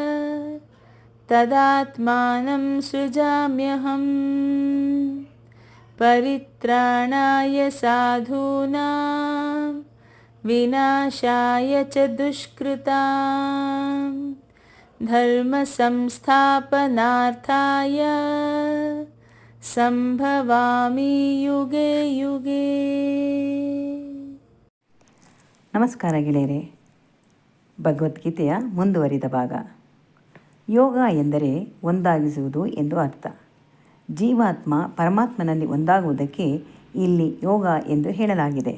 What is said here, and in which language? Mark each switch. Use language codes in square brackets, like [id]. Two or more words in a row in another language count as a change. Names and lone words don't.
[sa] ತದಾತ್ಮಾನಂ ಸೃಜಾಮ್ಯಹಂ ಪರಿತ್ರಾಣಾಯ ಸಾಧೂನಾಂ ವಿನಾಶಾಯ ಚ ದುಷ್ಕೃತಾಂ ಧರ್ಮ ಸಂಸ್ಥಾಪನಾರ್ಥಾಯ ಸಂಭವಾಮಿ ಯುಗೆ ಯುಗೆ. [kn] ನಮಸ್ಕಾರ ಗೆಳೆಯರೆ. ಭಗವದ್ಗೀತೆಯ ಮುಂದುವರಿದ ಭಾಗ. ಯೋಗ ಎಂದರೆ ಒಂದಾಗಿಸುವುದು ಎಂದು ಅರ್ಥ. ಜೀವಾತ್ಮ ಪರಮಾತ್ಮನಲ್ಲಿ ಒಂದಾಗುವುದಕ್ಕೆ ಇಲ್ಲಿ ಯೋಗ ಎಂದು ಹೇಳಲಾಗಿದೆ.